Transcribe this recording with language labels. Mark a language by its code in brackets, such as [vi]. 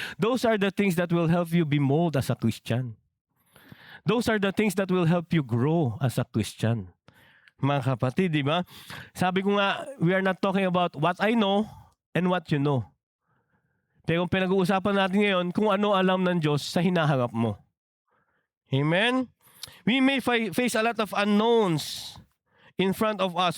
[en] Those are the things that will help you be molded as a Christian. Those are the things that will help you grow as a Christian. [tl] Mga kapatid, di ba? Sabi ko nga, [en] we are not talking about what I know and what you know. [tl] Pero pinag-uusapan natin ngayon kung ano alam ng Diyos sa hinaharap mo. Amen? [en] We may face a lot of unknowns in front of us.